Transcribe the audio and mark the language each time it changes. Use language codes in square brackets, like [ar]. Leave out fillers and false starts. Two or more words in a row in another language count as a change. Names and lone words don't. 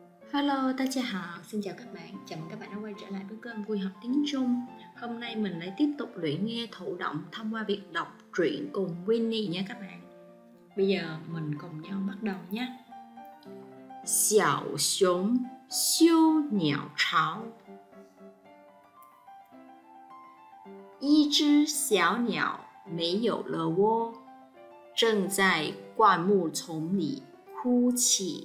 [zh] Hello, 大家好, [vi] xin chào các bạn. Chào mừng các bạn đã quay trở lại với kênh Vui Học Tiếng Trung. Hôm nay mình lại tiếp tục luyện nghe thụ động thông qua việc đọc truyện cùng Winnie nha các bạn. Bây giờ mình cùng nhau bắt đầu nhé. [zh] 小熊修鸟巢，一只小鸟没有了窝，正在灌木丛里哭泣。